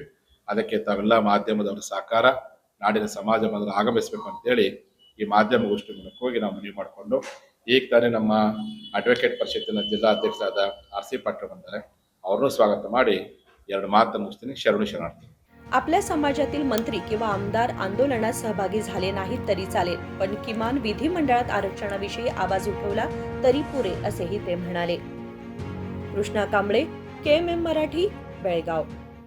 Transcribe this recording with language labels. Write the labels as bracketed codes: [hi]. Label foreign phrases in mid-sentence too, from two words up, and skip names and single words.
[kn] ಅದಕ್ಕೆ ತಾವೆಲ್ಲ ಮಾಧ್ಯಮದವರ ಸಹಕಾರ, ನಾಡಿನ ಸಮಾಜ ಬಂದರೆ ಆಗಮಿಸಬೇಕು ಅಂತೇಳಿ ಈ ಮಾಧ್ಯಮಗೋಷ್ಠಿ ಮೂಲಕ ಹೋಗಿ ನಾವು ಮನವಿ ಮಾಡಿಕೊಂಡು, ಈಗ ತಾನೇ ನಮ್ಮ ಅಡ್ವೊಕೇಟ್ ಪರಿಷತ್ತಿನ ಜಿಲ್ಲಾಧ್ಯಕ್ಷರಾದ RC ಪಾಟೀಲ್ ಬಂದರೆ ಅವ್ರನ್ನೂ ಸ್ವಾಗತ ಮಾಡಿ 2 ಮಾತನ್ನು ಮುಗಿಸ್ತೀನಿ. ಶರಣು ಶರಣಾರ್ಥಿ. [mr] आपल्या समाजातील मंत्री किंवा आमदार आंदोलनात सहभागी झाले नाहीत तरी चालेल, पण किमान विधिमंडळात आरक्षणाविषयी आवाज उठवला तरी पुरे, असेही ते म्हणाले. कृष्णा कांबळे, KMM मराठी, बेळगाव.